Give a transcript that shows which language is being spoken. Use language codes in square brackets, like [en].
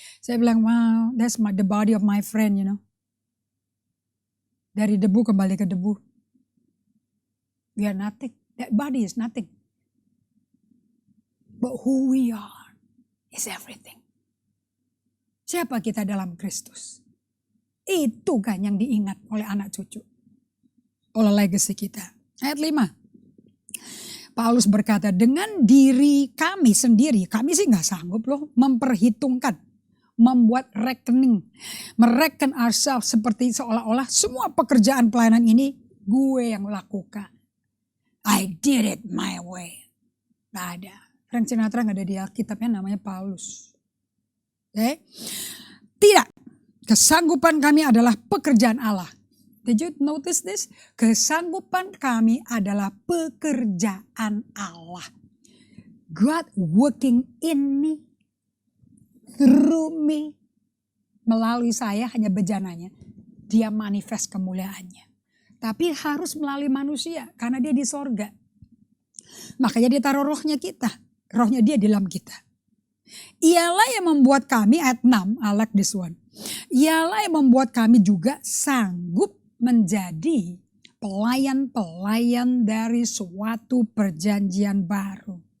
[id] Saya bilang, [en] wow, that's the body of my friend, you know. [id] Dari debu kembali ke debu. [en] We are nothing. That body is nothing. But who we are is everything. [id] Siapa kita dalam Kristus? Itu kan yang diingat oleh anak cucu. Oleh legacy kita. Ayat 5. Paulus berkata, dengan diri kami sendiri, kami sih gak sanggup loh memperhitungkan, membuat rekening, mereken ourselves seperti seolah-olah semua pekerjaan pelayanan ini gue yang lakukan. [en] I did it my way. [id] Gak ada. Frank Sinatra gak ada di Alkitabnya, namanya Paulus. Okay? Tidak. Kesanggupan kami adalah pekerjaan Allah. [en] Did you notice this? [id] Kesanggupan kami adalah pekerjaan Allah. [en] God working in me, through me. [id] Melalui saya hanya bejananya. Dia manifest kemuliaannya. Tapi harus melalui manusia karena dia di sorga. Makanya dia taruh rohnya kita. Rohnya dia di dalam kita. Ialah yang membuat kami, ayat 6, [en] I like this one. [id] Ialah yang membuat kami juga sanggup menjadi pelayan-pelayan dari suatu perjanjian baru.